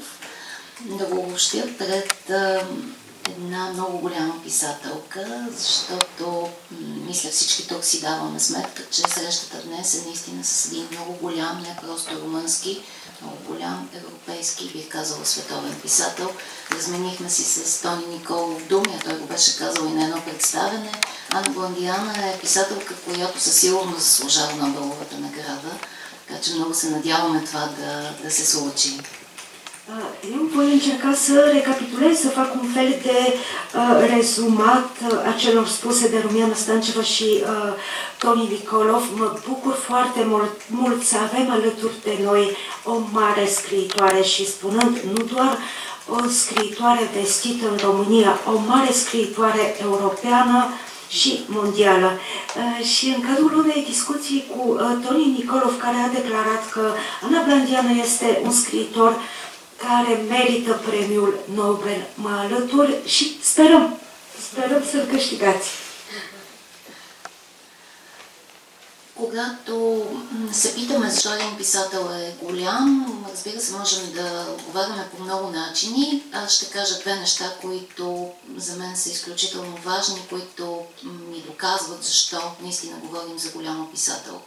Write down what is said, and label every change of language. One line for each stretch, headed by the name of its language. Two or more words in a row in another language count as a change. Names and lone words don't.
Bulgarian: Да го обобщя пред една много голяма писателка, защото мисля всички тук си даваме сметка, че срещата днес е наистина с един много голям, не просто румънски, много голям европейски, бих казала световен писател. Разменихме си с Тони Николов думи, а той го беше казал и на едно представяне. Ана Бландиана е писателка, която със сигурност заслужава Нобеловата награда. Така че много се надяваме това да se случи.
Romanian: Eu voi încerca să recapitulez, să fac un fel de rezumat a celor spuse de Rumiana Stanceva și Toni Nicolov. Mă bucur foarte mult să avem alături de noi o mare scriitoare și spunând nu doar o scriitoare vestită în România, o mare scriitoare europeană și mondială. Și în cadrul unei discuții cu Toni Nicolov, care a declarat că Ana Blandiană este un scriitor care merită premiul Nobel, mă alătur și sperăm să-l câștigați.
Bulgarian: Когато се питаме защо един писател е голям, разбира се, можем да отговаряме по много начини. Аз ще кажа две неща, които за мен са изключително важни, които ми доказват защо наистина говорим за голяма писателка.